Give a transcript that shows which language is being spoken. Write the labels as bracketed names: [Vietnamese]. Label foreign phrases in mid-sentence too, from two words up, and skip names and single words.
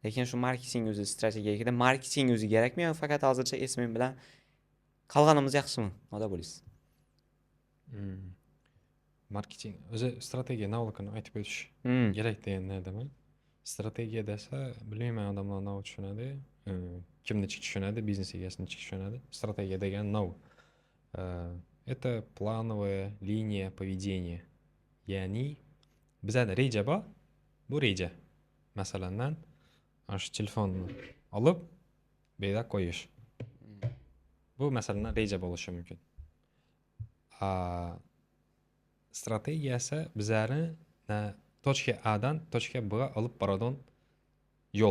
[Uzbek] Lekin shu marketing o'zi strategiyada marketing o'zi kerakmi yo faqat hozircha SMM bilan qolganimiz yaxshimi? Nima bo'lasiz? Marketing o'zi strategiya navligini aytib o'tish kerak degan nima? Strategiya desa, bilmayman odamlar nima tushunadi, kimni tushunadi, biznes egasini tushunadi. Strategiya degan nav. [Russian] Это плановая линия поведения. [Uzbek] Ya'ni bizada reja bor. Bu reja. Masalan, shu telefonni olib, bu yerga qo'yish. Bu masalan reja bo'lishi mumkin. Strategiyasi bizlarni [Russian] точка A [Uzbek] dan [Russian] точка B [Uzbek] ga olib boradigan yo'l.